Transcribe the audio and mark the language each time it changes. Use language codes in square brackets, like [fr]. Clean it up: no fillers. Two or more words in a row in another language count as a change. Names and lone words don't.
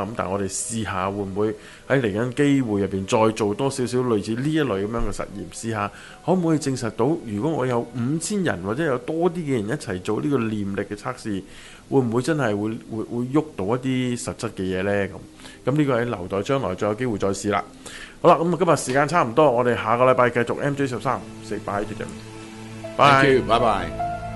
[yue] 咁但係我哋試下會唔會喺嚟緊機會入邊再做多少少類似呢一類咁樣嘅實驗，試下可唔可以證實到，如果我有5000人或者有多啲嘅人一齊做呢個念力嘅測試，會唔會真係會喐到一啲實質嘅嘢呢？咁呢個喺留待將來再有機會再試啦。好啦，咁今日時間差唔多，我哋下個禮拜繼續 MJ13 [en] say bye to them。Bye。Thank you. Bye bye.